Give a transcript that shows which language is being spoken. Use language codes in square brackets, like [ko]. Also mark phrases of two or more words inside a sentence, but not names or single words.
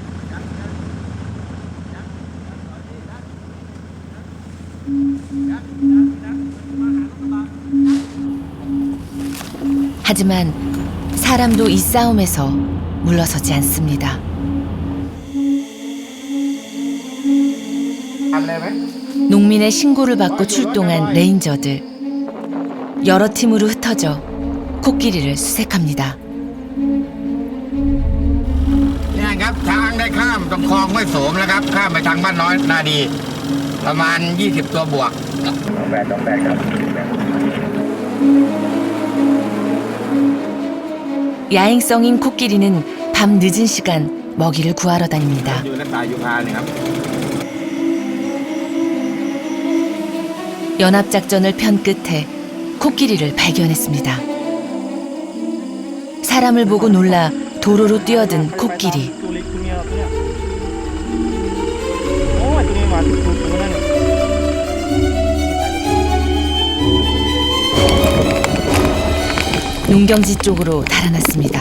[ko] 하지만 사람도 이 싸움에서 물러서지 않습니다. 농민의 신고를 받고 출동한 레인저들. 여러 팀으로 흩어져 코끼리를 수색합니다. [th] เนี่ยครับช้างได้ข้ามตรงคลองห้วยโสมแล้วครับข้ามไปทางบ้านน้อยนาดีประมาณ20ตัวบวกต้องแบกครับ [ko] 야행성인 코끼리는 밤 늦은 시간 먹이를 구하러 다닙니다. [th] อยู่ในป่ายูคาเนี่ยครับ [ko] 연합작전을 편 끝에 코끼리를 발견했습니다. 사람을 보고 놀라 도로로 뛰어든 코끼리. 농경지 쪽으로 달아났습니다.